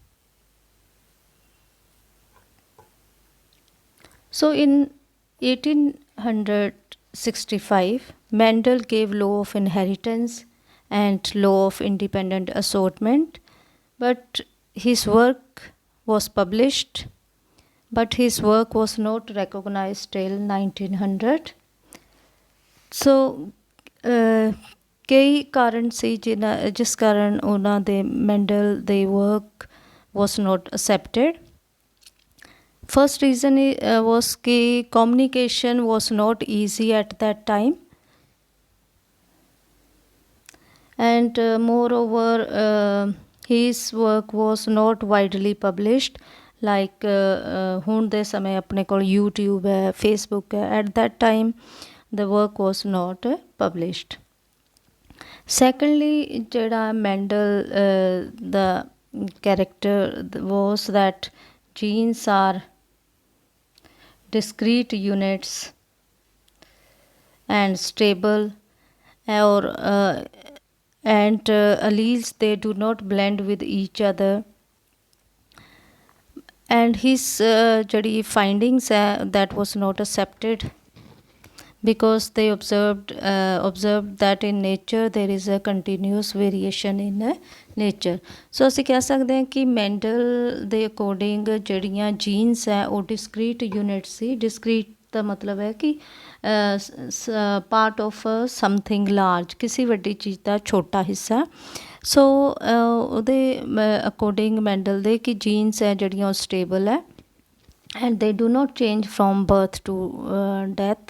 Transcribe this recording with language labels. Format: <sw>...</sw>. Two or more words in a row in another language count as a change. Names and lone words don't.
<en>So in 1865, Mendel gave law of inheritance and law of independent assortment, but his work was published, but his work was not recognized till 1900.</en> <pa>ਸੋ ਕਈ ਕਾਰਨ ਸੀ ਜਿਸ ਕਾਰਨ ਉਹਨਾਂ ਦੇ ਮੈਂਡਲ ਦੇ</pa> <en>work was not accepted. First reason was that communication was not easy at that time, and moreover his work was not widely published like</en> <pa>ਹੁਣ ਦੇ ਸਮੇਂ ਆਪਣੇ ਕੋਲ YouTube ਹੈ, Facebook ਹੈ.</pa> <en>At that time the work was not published. Secondly, jada Mendel the character was that genes are discrete units and stable, or and alleles, they do not blend with each other. And his findings that was not accepted, because they observed that in nature there is a continuous variation in nature.</en> <pa>So ਅਸੀਂ ਕਹਿ ਸਕਦੇ ਹਾਂ ਕਿ ਮੈਂਡਲ ਦੇ ਅਕੋਰਡਿੰਗ ਜਿਹੜੀਆਂ ਜੀਨਸ ਹੈ ਉਹ</pa> <en>discrete unit</en> <pa>ਸੀ. ਡਿਸਕ੍ਰੀਟ ਦਾ ਮਤਲਬ ਹੈ ਕਿ</pa> <en>part of something large,</en> <pa>ਕਿਸੇ ਵੱਡੀ ਚੀਜ਼ ਦਾ ਛੋਟਾ ਹਿੱਸਾ. ਸੋ ਉਹਦੇ ਅਕੋਰਡਿੰਗ ਮੈਂਡਲ ਦੇ ਕਿ ਜੀਨਸ ਹੈ ਜਿਹੜੀਆਂ ਉਹ ਸਟੇਬਲ ਹੈ</pa> <en>and they do not change from birth to death.</en>